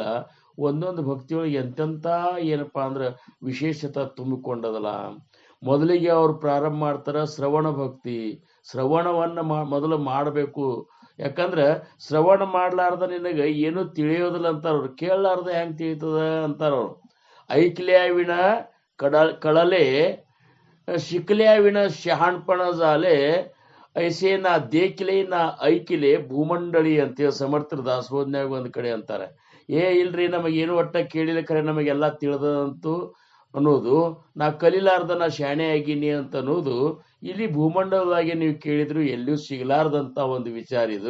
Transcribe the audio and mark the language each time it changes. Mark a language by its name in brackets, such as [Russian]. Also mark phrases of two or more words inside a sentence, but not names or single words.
[Kannada] ಒಂದೊಂದು ಭಕ್ತಿಯೊಳಗೆ ಎಂತೆಂಥ ಏನಪ್ಪಾ ಅಂದ್ರೆ ವಿಶೇಷತೆ ತುಂಬಿಕೊಂಡದಲ್ಲ. ಮೊದಲಿಗೆ ಅವ್ರು ಪ್ರಾರಂಭ ಮಾಡ್ತಾರ ಶ್ರವಣ ಭಕ್ತಿ. ಶ್ರವಣವನ್ನ ಮೊದಲು ಮಾಡಬೇಕು. ಯಾಕಂದ್ರೆ ಶ್ರವಣ ಮಾಡ್ಲಾರ್ದ ನಿನಗೆ ಏನು ತಿಳಿಯೋದಿಲ್ಲ ಅಂತಾರವ್ರು. ಕೇಳಲಾರ್ದ ಹೆಂಗ್ ತಿಳಿತದ ಅಂತಾರವ್ರು. [Marathi] ऐकल्याविण कळले शिकल्याविण शहाणपण झाले ऐसे ना देखले ना ऐकिले भूमंडळी [Kannada] ಅಂತೇಳಿ ಸಮರ್ಥರ ದಾಸಬೋಧನ್ಯಾಗ ಒಂದ್ ಕಡೆ ಅಂತಾರೆ. ಇಲ್ರಿ ನಮಗೇನು ಒಟ್ಟ ಕೇಳಿಲ್ಲ, ಖರೆ ನಮಗೆಲ್ಲ ತಿಳಿದಂತು ಅನ್ನೋದು, ನಾ ಕಲಿಲಾರ್ದ ನಾ ಶಾಣೆ ಆಗೀನಿ ಅಂತ ಅನ್ನೋದು ಇಲ್ಲಿ ಭೂಮಂಡಲದಾಗೆ ನೀವು ಕೇಳಿದ್ರು ಎಲ್ಲಿಯೂ ಸಿಗಲಾರ್ದಂತ ಒಂದು ವಿಚಾರ ಇದು.